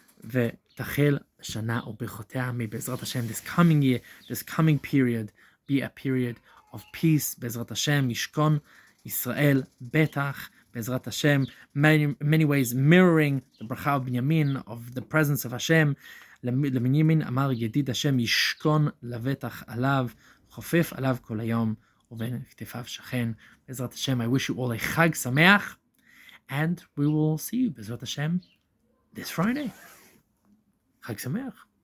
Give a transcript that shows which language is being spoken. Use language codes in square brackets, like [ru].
[he] V'tachel Shana u'bechotea, [en] may Bezrat Hashem, this coming year, this coming period, be a period of peace, Bezrat Hashem, Yishkon, Israel, Betach, Bezrat Hashem, many ways mirroring the bracha of Binyamin, of the presence of Hashem. [he] לבנימין אמר ידיד השם ישכון לבטח עליו, חופף עליו כל היום, ובין כתפיו שכן. [en] בעזרת השם, I wish you all a [he] חג שמח, [en] and we will see you, בעזרת השם, this Friday. חג שמח.